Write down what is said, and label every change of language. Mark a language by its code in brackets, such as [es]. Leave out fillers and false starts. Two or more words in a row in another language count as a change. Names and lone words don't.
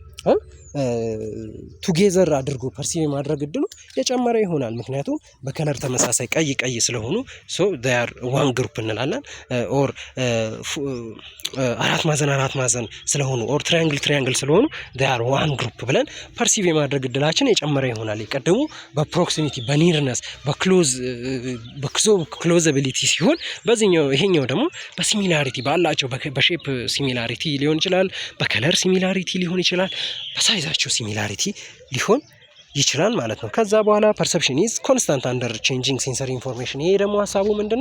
[am] ቱጌዘር አድርጎ ፐርሲቭ የማድረግ እድሉ የጨመረ ይሆናል። ምክንያቱም በከለር ተመሳሳይ ቀይ ስለሆኑ ሶ [en] they are one group [am] እንላለን። ኦር አራት ማዕዘን ስለሆኑ ኦር ትራያንግል ስለሆኑ [en] they are one group [am] ብለን ፐርሲቭ የማድረግ እድላችን የጨመረ ይሆናል። የቀደሙ በፕሮክሲሚቲ በኒርነስ በክሎዛቢሊቲ ሲሆን ይሄኛው ደግሞ በሲሚላሪቲ ባላቸው [en] shape similarity [am] ሊሆን ይችላል፣ [en] color similarity [am] ሊሆን ይችላል፣ [en] size similarity [am] ሊሆን ይችላል ማለት ነው። ከዛ በኋላ [en] perception is constant under changing sensory information። [am] ይሄ ደግሞ ሀሳቡ ምንድነው?